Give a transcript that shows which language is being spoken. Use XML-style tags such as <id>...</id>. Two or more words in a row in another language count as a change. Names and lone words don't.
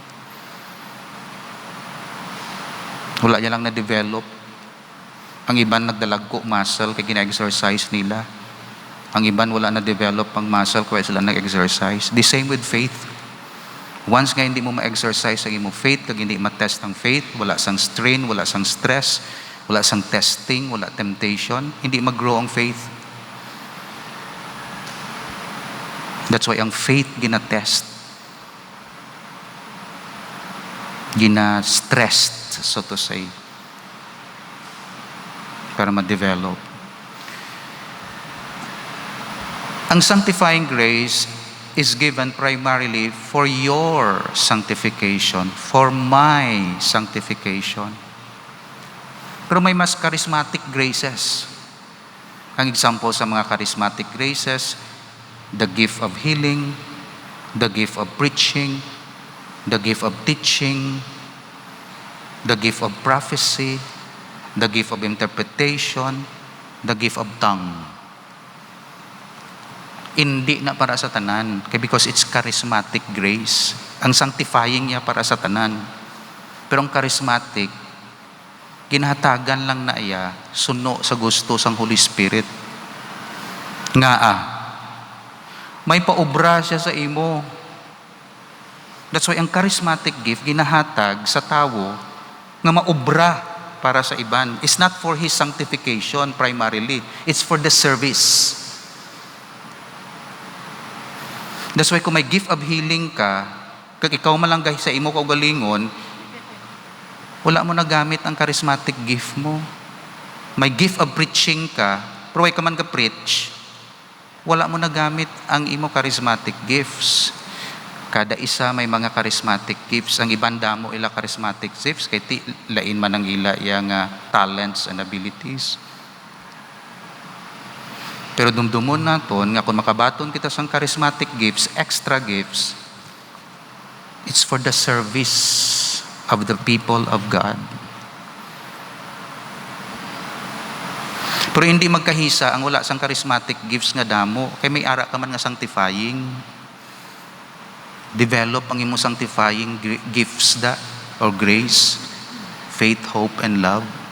<hil>Wala niya lang na-develop. Ang iban nagdalagko muscle kaya gina-exercise nila. Ang iban wala na-develop ang muscle kaya sila nag-exercise.</hil> <en>The same with faith.</en> <hil>Once nga hindi mo ma-exercise ang imong faith, kag hindi ma-test ang faith, wala sang strain, wala sang stress, wala sang testing, wala temptation, hindi mag-grow ang faith.</hil> <en>That's why</en> <hil>ang faith gina-test.</hil> <en>Gina-stressed, so to say,</en> <hil>para ma-develop.</hil> <en>Ang sanctifying grace is given primarily for your sanctification, for my sanctification.</en> <hil>Pero may mas</hil> <en>charismatic graces. Ang example</en> <hil>sa mga</hil> <en>charismatic graces, the gift of healing, the gift of preaching, the gift of teaching, the gift of prophecy, the gift of interpretation, the gift of tongue.</en> <hil>Hindi na para sa tanan,</hil> <en>because it's charismatic grace.</en> <hil>Ang sanctifying niya para sa tanan. Pero ang charismatic, ginahatagan lang na iya, suno sa gusto sang Holy Spirit. Nga may paubra siya sa imo.</hil> <en>That's why</en> <hil>ang</hil> <en>charismatic gift,</en> <hil>ginahatag sa tao nga maubra para sa iban.</hil> <en>It's not for his sanctification primarily. It's for the service. That's why</en> <hil>kung may</hil> <en>gift of healing</en> <hil>ka, kag ikaw malanggay sa imo kaugalingon, wala mo nagamit ang</hil> <en>charismatic gift</en> <hil>mo. May</hil> <en>gift of preaching</en> <hil>ka, pero way ka man ka preach, wala mo nagamit ang imo</hil> <en>charismatic gifts.</en> <hil>Kada isa may mga</hil> <en>charismatic gifts.</en> <hil>Ang ibanda mo ila</hil> <en>charismatic gifts,</en> <hil>kay lain man ang ila yang</hil> <en>talents and abilities.</en> <hil>Pero dumdumon naton nga kung makabaton kita sang</hil> <en>charismatic gifts, extra gifts, it's for the service of the people of God.</en> <hil>Pero hindi magkahisa ang wala sang</hil> <en>charismatic gifts</en> <hil>nga damo, kay may ara ka man nga sanctifying.</hil> <en>Develop</en> <hil>ang imo</hil> <en>sanctifying gifts da or grace, faith, hope, and love.</en>